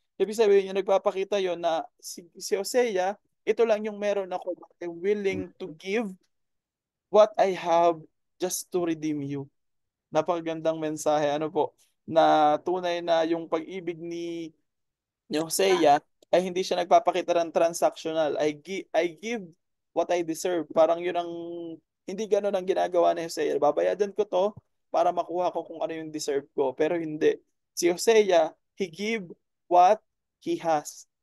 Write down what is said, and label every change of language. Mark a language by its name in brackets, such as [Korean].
[Filipino] Ibig sabihin yung nagpapakita yon na si Hosea, ito lang yung meron ako, [English] but I'm willing to give what I have just to redeem you. [Filipino] Napakagandang mensahe, ano po, na tunay na yung pag-ibig ni Hosea ay hindi siya nagpapakita ng transactional. [English] I give what I deserve. [Filipino] Parang yun ang, hindi ganun ang ginagawa ni Hosea. Babayadan ko to para makuha ko kung ano yung deserve ko. Pero hindi. [English] Si Hosea, he give what he has.